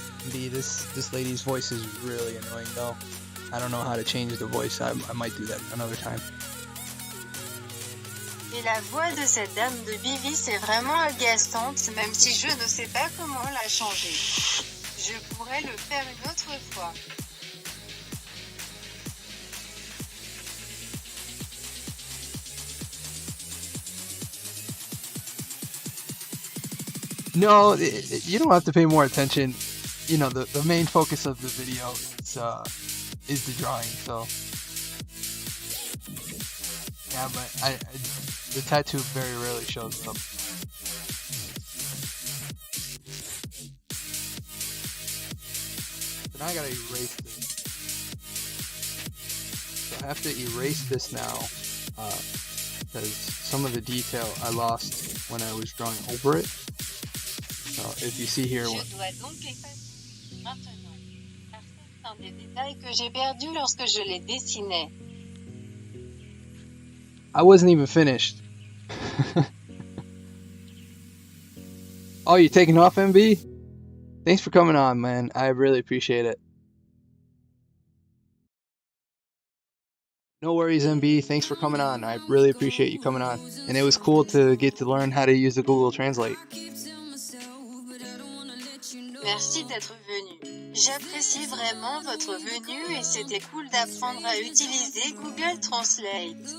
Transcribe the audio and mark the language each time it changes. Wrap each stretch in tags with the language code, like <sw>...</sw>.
<en>This lady's voice is really annoying though. I don't know how to change the voice. I might do that another time.</en> <fr>Et la voix de cette dame de Bivis est vraiment agaçante, même si je ne sais pas comment la changer. Je pourrais le faire une autre fois.</fr> <en>No, you don't have to pay more attention. You know, the main focus of the video is the drawing. So yeah, but the tattoo very rarely shows up. So now I gotta erase this. So I have to erase this now because some of the detail I lost when I was drawing over it. So if you see here,</en> <fr>Je dois donc effacer maintenant, car c'est un des détails que j'ai perdu lorsque je les dessinais.</fr> <en>I wasn't even finished. Oh, you taking off, MB? Thanks for coming on, man. I really appreciate it. No worries, MB. Thanks for coming on. I really appreciate you coming on. And it was cool to get to learn how to use the Google Translate.</en> <fr>Merci d'être venu. J'apprécie vraiment votre venue et c'était cool d'apprendre à utiliser Google Translate.</fr>